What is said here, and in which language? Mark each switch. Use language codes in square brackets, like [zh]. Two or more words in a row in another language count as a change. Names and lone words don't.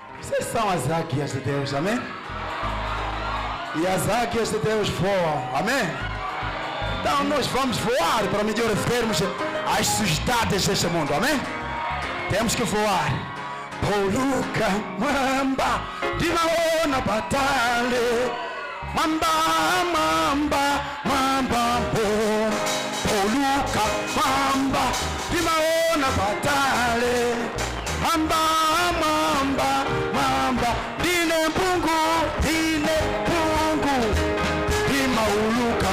[pt] Vocês são as águias de Deus, amém? E as águias de Deus voam, amém? Então nós vamos voar para melhor vermos as sujidades deste mundo, amém? Temos que voar. [kg] Poluka mamba, dinaona batale. Mamba, mamba, mamba, bom. Poluka mamba, dinaona batale. Mamba, mamba, mamba, dine pungu, dima uluka.